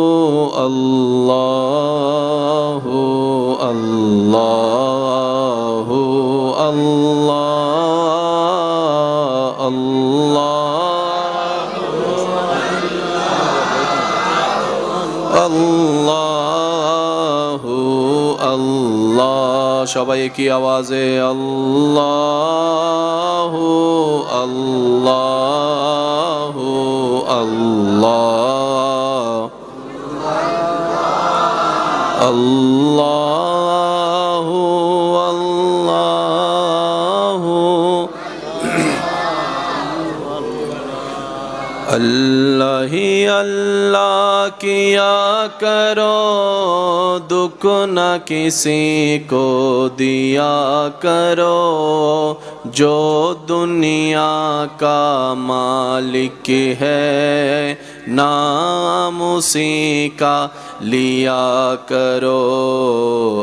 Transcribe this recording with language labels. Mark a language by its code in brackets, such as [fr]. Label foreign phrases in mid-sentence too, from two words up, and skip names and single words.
[ar] اللہ اللہ اللہ اللہ اللہ [bn] সবাই কি আওয়াজে [ar] الله الله الله الله الله [ur] اللہ ہی اللہ کیا کرو دکھ نہ کسی کو دیا کرو جو دنیا کا مالک ہے نام اسی کا لیا کرو